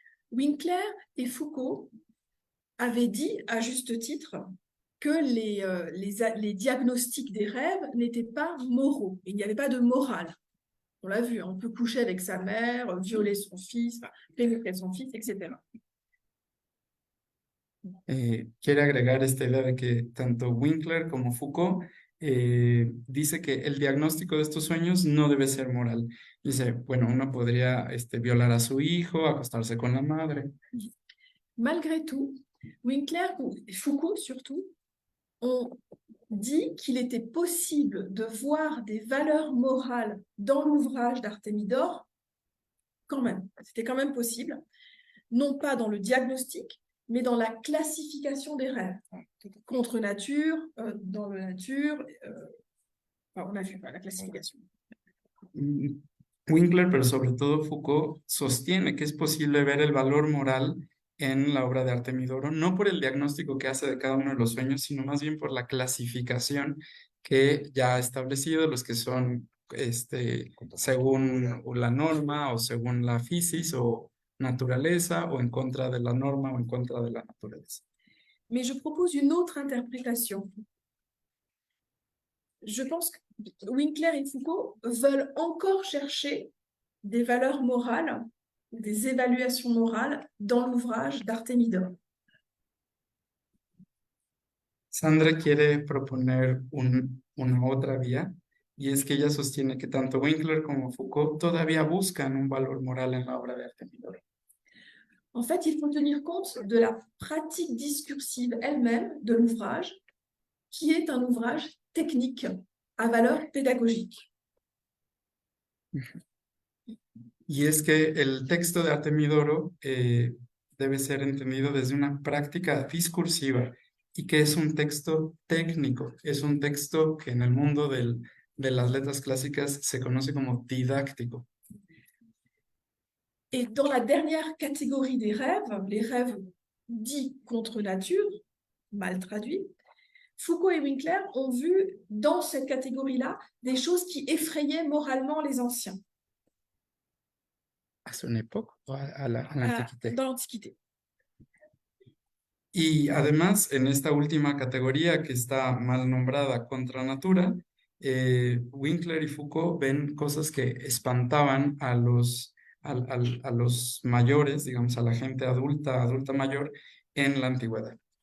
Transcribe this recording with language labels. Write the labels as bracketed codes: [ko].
[fr] Winkler et Foucault avaient dit, à juste titre, que les diagnostics des rêves n'étaient pas moraux. Il n'y avait pas de morale. On l'a vu, on peut coucher avec sa mère, violer son fils, pénétrer son fils, etc. [es] Quiere agregar esta idea de que tanto Winkler como Foucault dice que el diagnóstico de estos sueños no debe ser moral. Dice, bueno, uno podría violar a su hijo, acostarse con la madre. [fr] Malgré tout, Winkler et Foucault surtout ont dit qu'il était possible de voir des valeurs morales dans l'ouvrage d'Artémidore, quand même. C'était quand même possible, non pas dans le diagnostic, mais dans la classification des rêves. Contre nature, dans la nature, on a vu la clasificación. [es] Winkler, pero sobre todo Foucault, sostiene que es posible ver el valor moral en la obra de Artemidoro, no por el diagnóstico que hace de cada uno de los sueños, sino más bien por la clasificación que ya ha establecido, los que son según la norma o según la physis o naturaleza o en contra de la norma o en contra de la naturaleza. [fr] Mais je propose une autre interprétation. Je pense que Winkler et Foucault veulent encore chercher des valeurs morales, des évaluations morales dans l'ouvrage d'Artémidore. [es] Sandra quiere proponer una otra vía, y es que ella sostiene que tanto Winkler como Foucault todavía buscan un valor moral en la obra de Artemidoro. [fr] En fait, il faut tenir compte de la pratique discursive elle-même de l'ouvrage, qui est un ouvrage technique à valeur pédagogique. [es] Y es que el texto de Artemidoro debe ser entendido desde una práctica discursiva y que es un texto técnico, es un texto que en el mundo de las letras clásicas se conoce como didáctico. [fr] Et dans la dernière catégorie des rêves, les rêves dits contre nature, mal traduits, Foucault et Winkler ont vu dans cette catégorie-là des choses qui effrayaient moralement les anciens. [es] ¿A su época o a la antiquité? [fr] Dans l'Antiquité. [es] Y además, en esta última categoría que está mal nombrada contra natura, Winkler y Foucault ven cosas que espantaban a a los mayores, digamos, a la gente adulta mayor en la antigüedad.